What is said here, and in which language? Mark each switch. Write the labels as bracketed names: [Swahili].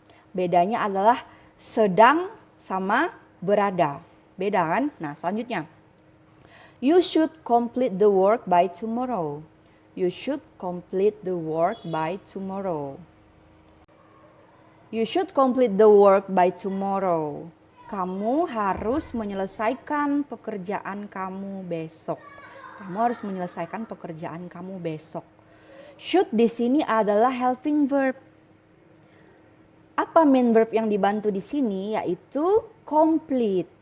[Indonesian] Bedanya adalah sedang sama berada. Beda kan? Nah, selanjutnya. [English] You should complete the work by tomorrow. You should complete the work by tomorrow. You should complete the work by tomorrow. [Indonesian] Kamu harus menyelesaikan pekerjaan kamu besok. Kamu harus menyelesaikan pekerjaan kamu besok. Should di sini adalah helping verb. Apa main verb yang dibantu di sini? Yaitu complete.